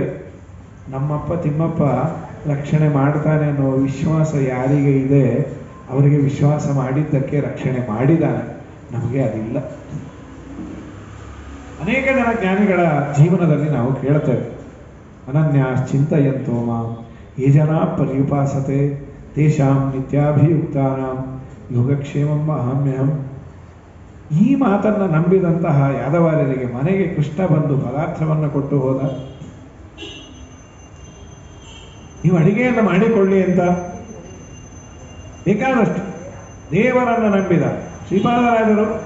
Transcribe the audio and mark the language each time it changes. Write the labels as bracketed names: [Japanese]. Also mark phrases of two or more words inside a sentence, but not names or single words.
[Kannada] ನಮ್ಮಪ್ಪ ತಿಮ್ಮಪ್ಪ ರಕ್ಷಣೆ ಮಾಡ್ತಾನೆ ಅನ್ನೋ ವಿಶ್ವಾಸ ಯಾರಿಗೆ ಇದೆ ಅವರಿಗೆ ವಿಶ್ವಾಸ ಮಾಡಿದ್ದಕ್ಕೆ ರಕ್ಷಣೆ ಮಾಡಿದ್ದಾನೆ. ನಮಗೆ ಅದಿಲ್ಲ. ಅನೇಕ ಜನ ಜ್ಞಾನಿಗಳ ಜೀವನದಲ್ಲಿ ನಾವು ಕೇಳ್ತೇವೆ, [Sanskrit] ಅನನ್ಯಾಶ್ಚಿಂತಯಂತೋ ಮಾಂ ಯೇ ಜನಾ ಪರ್ಯುಪಾಸತೆ ತೇಷಾಂ ನಿತ್ಯಾಭಿಯುಕ್ತಾನಾಂ ಯೋಗಕ್ಷೇಮಂ ಅಹಮ್ಯಹಂ. [Kannada] ಈ ಮಾತನ್ನು ನಂಬಿದಂತಹ ಯಾದವಾರ್ಯರಿಗೆ ಮನೆಗೆ ಕೃಷ್ಣ ಬಂದು ಪದಾರ್ಥವನ್ನು ಕೊಟ್ಟು ಹೋದ. ನೀವು ಅಡಿಗೆಯನ್ನು ಮಾಡಿಕೊಳ್ಳಿ ಅಂತ ಬೇಕಾದಷ್ಟು ದೇವರನ್ನು ನಂಬಿದ ಶ್ರೀಪಾದರಾಜರು.